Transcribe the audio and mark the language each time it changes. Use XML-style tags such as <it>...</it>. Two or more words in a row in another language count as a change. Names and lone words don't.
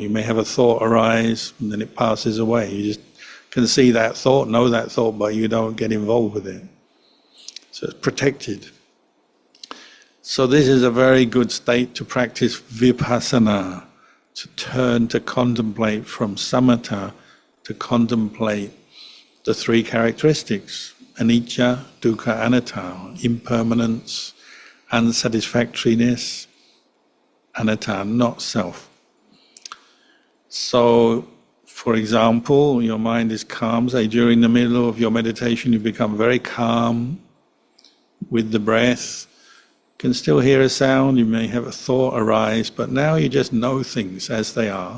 <en>You may have a thought arise and then it passes away. You just can see that thought, know that thought, but you don't get involved with it. So it's protected. So this is a very good state to practice vipassana, to turn to contemplate from samatha, to contemplate the 3 characteristics:</en> <pi>anicca, dukkha, anatta,</pi> <en>impermanence, unsatisfactoriness,</en> <pi>anatta,</pi> <en>not self. So, for example, your mind is calm, say during the middle of your meditation you become very calm with the breath. You can still hear a sound, you may have a thought arise, but now you just know things as they are.</en>